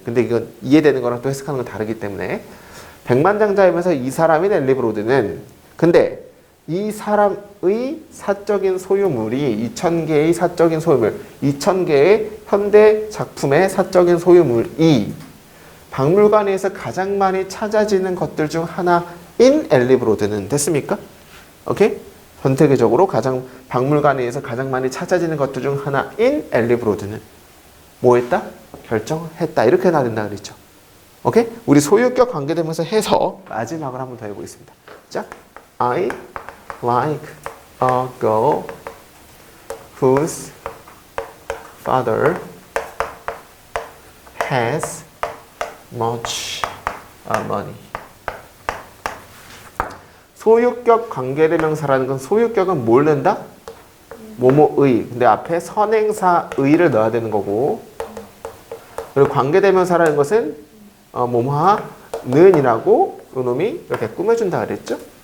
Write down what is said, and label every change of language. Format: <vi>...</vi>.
<ko>근데 이건 이해되는 거랑 또 해석하는 건 다르기 때문에 백만장자이면서 이 사람인 엘리 브로드는 근데 이 사람의 사적인 소유물이 2000개의 사적인 소유물, 2000개의 현대 작품의 사적인 소유물이 박물관에서 가장 많이 찾아지는 것들 중 하나인 엘리 브로드는 됐습니까? 오케이? 전 세계적으로 박물관에서 가장 많이 찾아지는 것들 중 하나인 엘리 브로드는 뭐 했다? 결정했다. 이렇게 나야 된다 그랬죠. 오케이? 우리 소유격 관계되면서 해서 마지막으로 한번 더 해보겠습니다.</ko> <en>자, I like a girl whose father has much money.</en> <ko>소유격 관계대명사라는 건 소유격은 뭘 낸다? 뭐뭐의. 근데 앞에 선행사의를 넣어야 되는 거고 그리고 관계대명사라는 것은 뭐뭐하는이라고 요놈이 이렇게 꾸며준다 그랬죠?</ko>